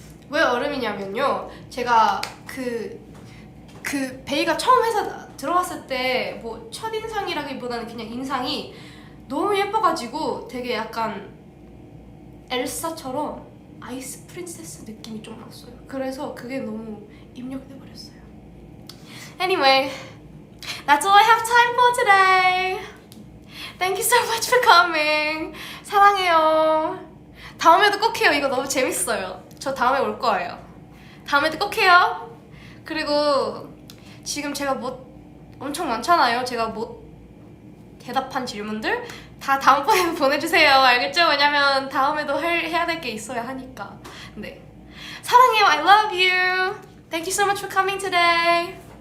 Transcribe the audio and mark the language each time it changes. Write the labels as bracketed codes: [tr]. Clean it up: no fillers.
[ko] 왜 얼음이냐면요. 제가 그 베이가 처음 회사 들어왔을 때 뭐 첫인상이라기보다는 그냥 인상이 너무 예뻐가지고 되게 약간 엘사처럼 아이스 프린세스 느낌이 좀 났어요. 그래서 그게 너무 입력돼 버렸어요. [en] Anyway, that's all I have time for today. Thank you so much for coming. [ko] 사랑해요. 다음에도 꼭 해요. 이거 너무 재밌어요. 저 다음에 올 거예요. 다음에도 꼭 해요. 그리고 지금 제가 뭐 엄청 많잖아요. 제가 못 대답한 질문들 다 다음번에 보내주세요. 알겠죠? 왜냐면 다음에도 해야 될 게 있어야 하니까. 네. 사랑해요. [en] I love you. Thank you so much for coming today.